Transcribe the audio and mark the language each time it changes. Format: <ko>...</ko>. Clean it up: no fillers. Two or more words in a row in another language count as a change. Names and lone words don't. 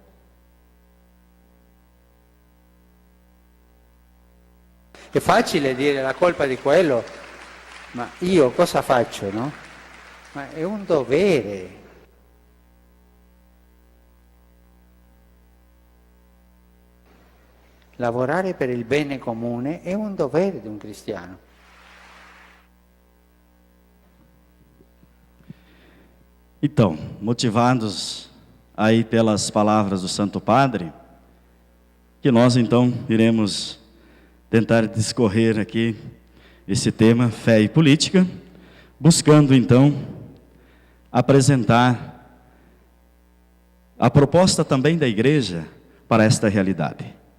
<it>È facile dire la colpa di quello, ma io cosa faccio, no? Ma è un dovere. Lavorare per il bene comune è un dovere di un cristiano.</it> <pt>Então, motivados aí pelas palavras do Santo Padre, que nós então iremos tentar discorrer aqui esse tema, fé e política, buscando então apresentar a proposta também da igreja para esta realidade.</pt>